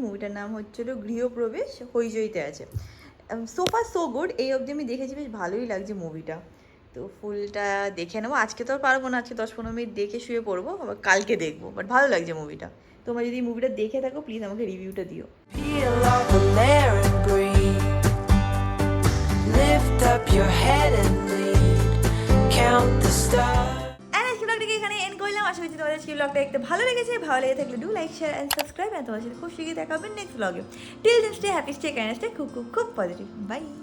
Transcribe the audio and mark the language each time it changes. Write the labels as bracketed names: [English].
[Bangla] মুভিটার নাম হচ্ছিল গৃহপ্রবেশ, হইচইতে আছে। সোফা সো গুড, এই অবধি আমি দেখেছি, বেশ ভালোই লাগছে মুভিটা। তো ফুলটা দেখে নেবো, আজকে তো আর পারবো না, আজকে 10-15 মিনিট দেখে শুয়ে পড়বো, আবার কালকে দেখবো। বাট ভালো লাগছে মুভিটা। তোমরা যদি মুভিটা দেখে থাকো প্লিজ আমাকে রিভিউটা দিও। [English] Peel off the layer and breathe. Lift up your head and lead. Count the stars. [Bangla] আজকে ব্লগটাকে এখানে এন্ড করলাম। আশা করছি তোমাদের আজকে ব্লগটা দেখতে ভালো লেগেছে। ভালো লেগে থাকলে [English] Do like share and subscribe. [Bangla] আর তোমার সাথে খুব শীঘ্রই দেখা হবে নেক্সট ব্লগে। [English] till then stay happy, stay kind, [Bangla] stay খুব খুব খুব পজিটিভ। বাই।